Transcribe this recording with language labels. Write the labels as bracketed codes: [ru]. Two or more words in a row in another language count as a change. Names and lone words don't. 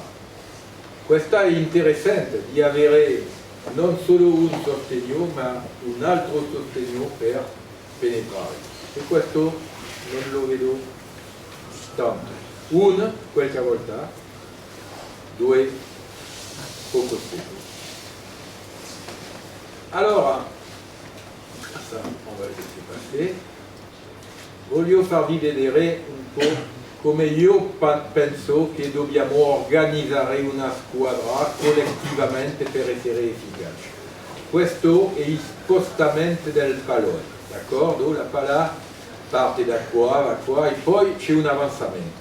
[it] Questa è interessante di avere non solo un sostegno ma un altro sostegno per penetrare. E questo non lo vedo tanto. Un, qualche volta, due, poco spesso. Allora, [fr] ça, on va laisser passer. [it] Voglio farvi vedere un po' come io penso che dobbiamo organizzare una squadra collettivamente per essere efficaci. Questo è il spostamento del pallone, d'accordo? La palla parte da qua, va qua e poi c'è un avanzamento.